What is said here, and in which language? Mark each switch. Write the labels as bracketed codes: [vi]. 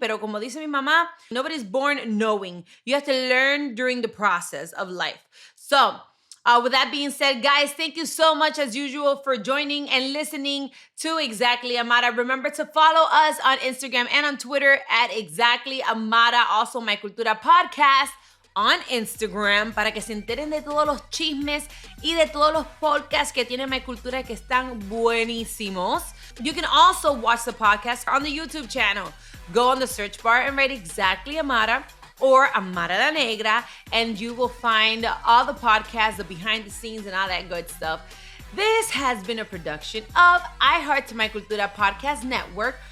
[es] Pero como dice mi mamá, [en] nobody's born knowing. You have to learn during the process of life. So with that being said, guys, thank you so much as usual for joining and listening to Exactly Amara. Remember to follow us on Instagram and on Twitter at Exactly Amara. Also, [es] My Cultura [en] podcast on Instagram [es] para que se enteren de todos los chismes y de todos los podcasts que tiene My Cultura que están buenísimos. [en] You can also watch the podcast on the YouTube channel. Go on the search bar and write Exactly Amara or Amara la Negra, and you will find all the podcasts, the behind the scenes, and all that good stuff. This has been a production of iHeart to My Cultura Podcast Network.